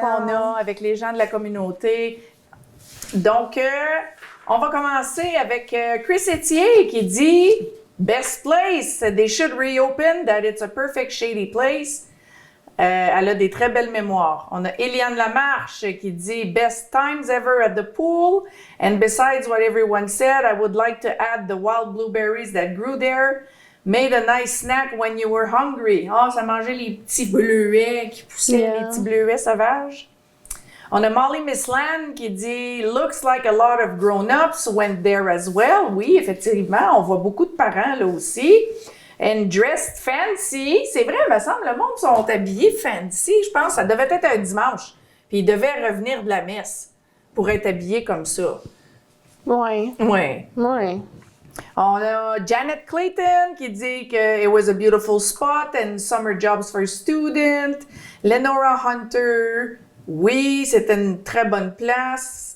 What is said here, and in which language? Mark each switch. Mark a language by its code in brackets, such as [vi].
[fr] qu'on a avec les gens de la communauté. Donc, on va commencer avec Chris Etier qui dit « [en] Best place, they should reopen, that it's a perfect shady place. [fr] » Elle a des très belles mémoires. On a Eliane Lamarche qui dit « [en] Best times ever at the pool. And besides what everyone said, I would like to add the wild blueberries that grew there. Made a nice snack when you were hungry. [fr] » Ah, ça mangeait les petits bleuets qui poussaient, [en] Yeah. [fr] les petits bleuets sauvages. On a Molly Missland qui dit « [en] Looks like a lot of grown-ups went there as well. [fr] » Oui, effectivement, on voit beaucoup de parents là aussi. [en] And dressed fancy. [fr] C'est vrai, il me semble, le monde sont habillés fancy. Je pense que ça devait être un dimanche. Puis ils devaient revenir de la messe pour être habillés comme ça. Ouais. Ouais. Ouais. On a Janet Clayton qui dit que [en] it was a beautiful spot and summer jobs for students. [fr] Lenora Hunter, oui, c'était une très bonne place.